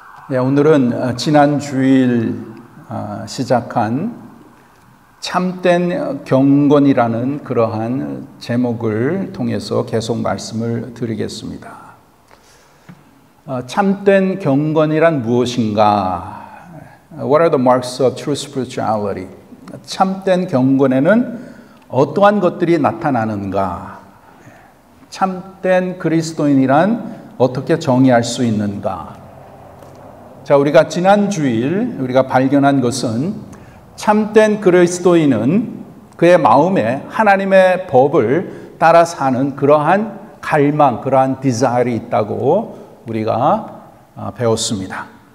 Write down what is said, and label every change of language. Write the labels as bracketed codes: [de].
[ko] 네, 오늘은 지난 주일 시작한 참된 경건이라는 그러한 제목을 통해서 계속 말씀을 드리겠습니다. 참된 경건이란 무엇인가? [en] What are the marks of true spirituality? [ko] 참된 경건에는 어떠한 것들이 나타나는가? 참된 그리스도인이란 어떻게 정의할 수 있는가? 자, 우리가 지난 주일 우리가 발견한 것은 참된 그리스도인은 그의 마음에 하나님의 법을 따라 사는 그러한 갈망, 그러한 디자일이 있다고 우리가 배웠습니다.